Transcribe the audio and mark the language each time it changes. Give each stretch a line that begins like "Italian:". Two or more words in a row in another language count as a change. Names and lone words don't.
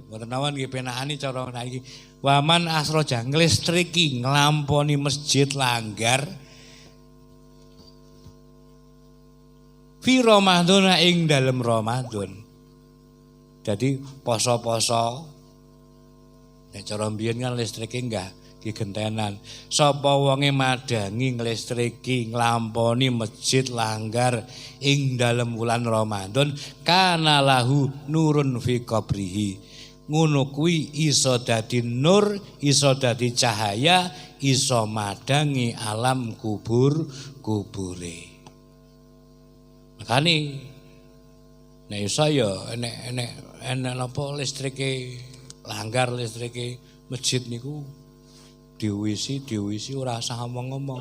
Javanese: Mboten nawon nggih penakane cara niki.
Arabic: ومن أسرج
Javanese: ngelistriki nglamponi masjid langgar
Arabic: في رمضان
Javanese: ing dalem Ramadan. Jadi poso-poso nek cara mbiyen kan listrike Ki gentenan. Sapa wonge madangi ngelistriki nglamponi masjid langgar ing dalem wulan Ramadan
Arabic: كان له نور في قبره.
Javanese: Ngono kuwi iso dadi nur, iso dadi cahaya, iso madangi alam kubure. Makane nek iso ya enek napa listrike langgar listrike masjid niku diwisi ora usah ngomong-ngomong.